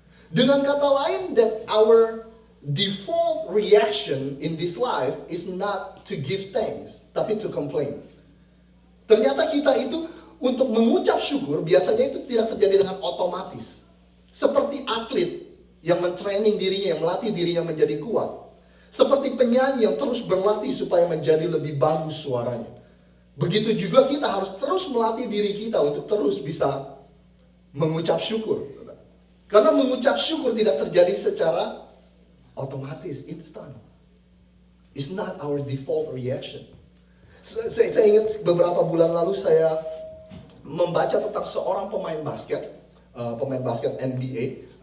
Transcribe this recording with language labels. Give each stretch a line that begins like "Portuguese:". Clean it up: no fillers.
Indonesian: Dengan kata lain,
English: that our default reaction in this life is not to give thanks,
Indonesian: tapi
English: to complain.
Indonesian: Ternyata kita itu untuk mengucap syukur biasanya itu tidak terjadi dengan otomatis. Seperti atlet yang mentraining dirinya, yang melatih dirinya menjadi kuat. Seperti penyanyi yang terus berlatih supaya menjadi lebih bagus suaranya. Begitu juga kita harus terus melatih diri kita untuk terus bisa mengucap syukur. Karena mengucap syukur tidak terjadi secara otomatis, instan.
English: It's not our default reaction.
Indonesian: Saya ingat beberapa bulan lalu saya membaca tentang seorang pemain basket NBA.